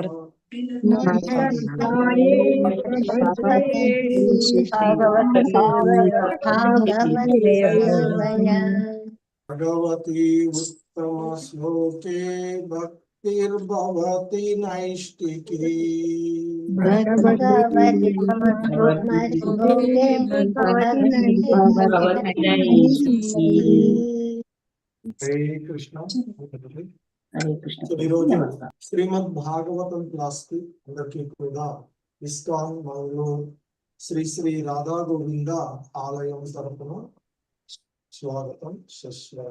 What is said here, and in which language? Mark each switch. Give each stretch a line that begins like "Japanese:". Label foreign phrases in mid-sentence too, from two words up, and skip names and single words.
Sanskrit: भगवती उत्तमश्लोके भक्तिर्भवति नैष्टिकी। भगवती हरे कृष्ण। हरे कृष्ण।
Telugu: శ్రీమద్ భాగవతం క్లాస్ కి అందరికీ కూడా ఇస్కాన్ మంగళూరు శ్రీ శ్రీ రాధా గోవింద ఆలయం తరపున స్వాగతం సుస్వాగతం.